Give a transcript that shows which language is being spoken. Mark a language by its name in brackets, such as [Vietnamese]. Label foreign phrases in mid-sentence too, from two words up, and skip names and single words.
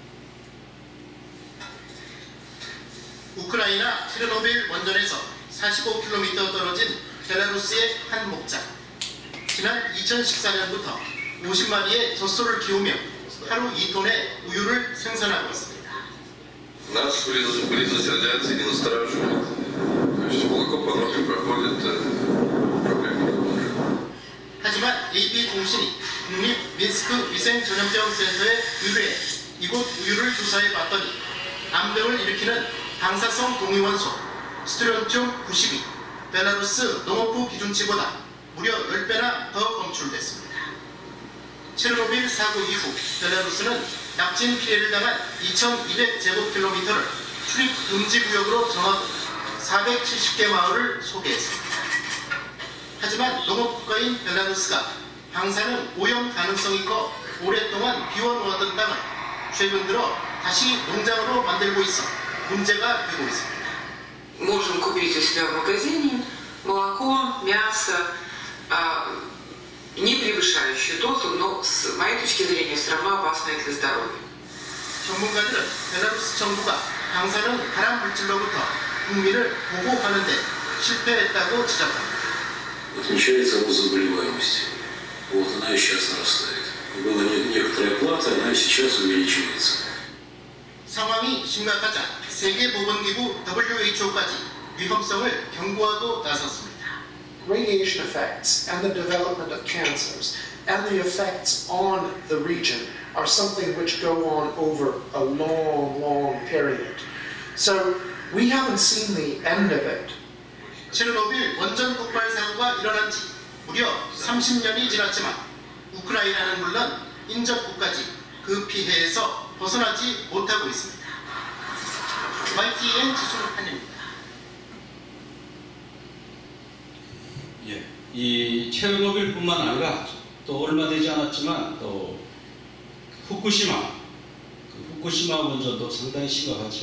[Korean] 우크라이나 체르노빌 원전에서 45km 떨어진 벨라루스의 한 목장. 지난 2014년부터 50마리의 젖소를 키우며 하루 2톤의 우유를 생산하고 있습니다. [Russian] Нас близость радиации не настораживает. То есть молоко по норме проходит проблемы. [Korean] 하지만 AP통신이 국립 민스크 위생전염병센터에 의뢰해 이곳 우유를 조사해 봤더니 암병을 일으키는 방사성 동위원소 스트론튬 92 벨라루스 농업부 기준치보다 무려 10배나 더 검출됐습니다. 체르노빌 사고 이후 벨라루스는 약진 피해를 당한 2200제곱킬로미터를 출입 금지 구역으로 정하고 470개 마을을 소개했습니다. 하지만 농업국가인 벨라루스가 방사능 오염 가능성이 커 오랫동안 비워놓았던 땅을 최근 들어 다시 농장으로 만들고 있어 문제가 되고 있습니다. [Russian] Можем купить у себя в магазине молоко, мясо, не превышающую дозу, но с моей точки зрения все равно опасное для здоровья. [Korean] 전문가들은 벨라루스 정부가 방사능 발암 물질로부터 국민을 보호하는 데 실패했다고 지적합니다. [Russian] Отмечается рост заболеваемости. Вот она и сейчас нарастает. Была некоторая плата, она и сейчас увеличивается. [Korean] 상황이 심각하자 세계보건기구 WHO까지 위험성을 경고하고 나섰습니다. [English] Radiation effects and the development of cancers and the effects on the region are something which go on over a long period. So we haven't seen the end of it. [Korean] 체르노빌 원전 폭발 사고가 일어난 지 무려 30년이 지났지만 우크라이나는 물론 인접국까지 그 피해에서 벗어나지 못하고 있습니다. YTN 지순한입니다. 예, 이 체르노빌뿐만 아니라 또 얼마 되지 않았지만 또 후쿠시마, 그 후쿠시마 원전도 상당히 심각하죠.